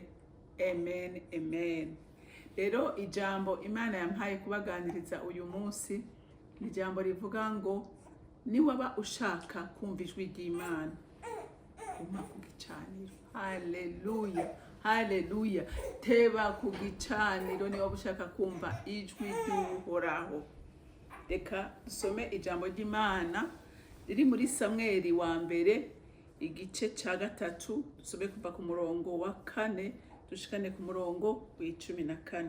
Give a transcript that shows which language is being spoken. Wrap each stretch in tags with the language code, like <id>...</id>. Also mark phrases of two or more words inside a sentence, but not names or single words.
<rn>Amen, amen. Rero ijambo Imana yampaye kubaganiriza uyu munsi ni ijambo rivuga ngo niwaba ushaka kumva ijwi ry'Imana guma ku gicaniro. Haleluya, haleluya. Teba ku gicaniro niwaba ushaka kumva ijwi ry'Uhoraho. Reka dusome ijambo ry'Imana riri muri Samweli wa mbere igice ca 3, dusome kuva ku murongo wa 4 dushikane ku murongo wa 14.</rn>